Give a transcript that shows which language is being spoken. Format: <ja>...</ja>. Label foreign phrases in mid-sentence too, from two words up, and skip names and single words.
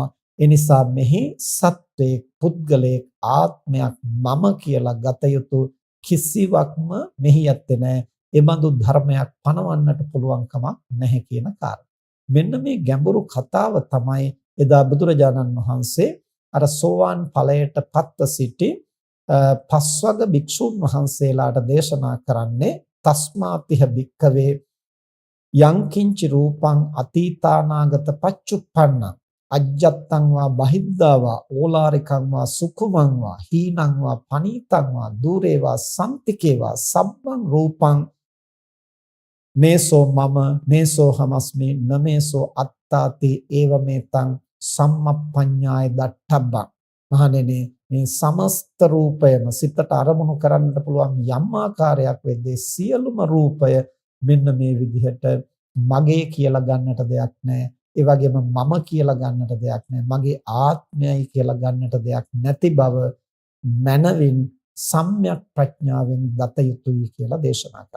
<si>ඒ නිසා මෙහි සත්වයේ පුද්ගලයේ ආත්මයක් මම කියලා ගත යුතු කිසිවක්ම මෙහි ඇත්තේ නැහැ. ඒ බඳු ධර්මයක් පනවන්නට පුළුවන් කමක් නැහැ කියන කාරණා. මෙන්න මේ ගැඹුරු කතාව තමයි එදා බුදුරජාණන් වහන්සේ අර සෝවාන් ඵලයට පත්ව සිටි පස්වග භික්ෂුන් වහන්සේලාට දේශනා කරන්නේ.</si> <pi>තස්මාතිහ භික්ඛවේ යං කිංචි රූපං අතීතානාගත පච්චුප්පන්න අජ්ජත්තං වා බහිද්ධා වා ඕලාරිකං වා සුඛමං වා හීනං වා පනීතං වා දූරේ වා සම්තිකේ වා සබ්බං රූපං මේසෝ මම මේසෝ හමස්මි නමේසෝ අත්තාති ඒවමෙතං සම්මප්පඤ්ඤාය දට්ඨබ්බං.</pi> <si>මහණෙනි, මේ සමස්ත රූපයම සිතට අරමුණු කරන්නට පුළුවන් යම් ආකාරයක් වෙද්දී සියලුම රූපය මෙන්න මේ විදිහට මගේ කියලා ගන්නට දෙයක් නැහැ. ඒ වගේම මම කියලා ගන්නට දෙයක් නැහැ. මගේ ආත්මයයි කියලා ගන්නට දෙයක් නැති බව මනවින් සම්‍යක් ප්‍රඥාවෙන් දත යුතුයි කියලා දේශනා කළා.</si>